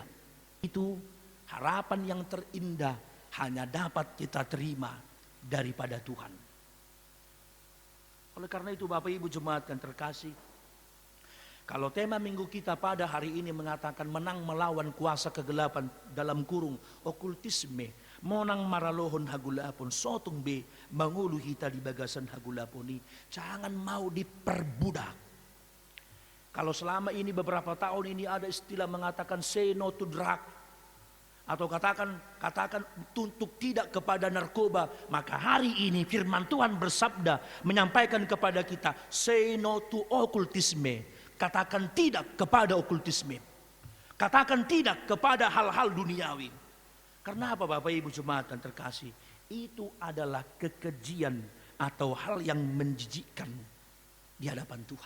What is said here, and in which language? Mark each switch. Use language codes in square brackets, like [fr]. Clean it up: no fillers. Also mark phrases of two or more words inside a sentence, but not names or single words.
[id] Itu harapan yang terindah hanya dapat kita terima daripada Tuhan. Oleh karena itu Bapak Ibu jemaat yang terkasih, kalau tema minggu kita pada hari ini mengatakan menang melawan kuasa kegelapan dalam kurung okultisme, [bbc] monang maralohon hagulapon sotung be mangulu hita di bagasan hagulaponi, [id] jangan mau diperbudak. Kalau selama ini beberapa tahun ini ada istilah mengatakan [en] say no to drug, [id] atau katakan untuk tidak kepada narkoba, maka hari ini firman Tuhan bersabda menyampaikan kepada kita [en] say no to [id] okultisme, katakan tidak kepada okultisme, katakan tidak kepada hal-hal duniawi. Karena apa Bapak Ibu jemaat yang terkasih? Itu adalah kekejian atau hal yang menjijikkan di hadapan Tuhan.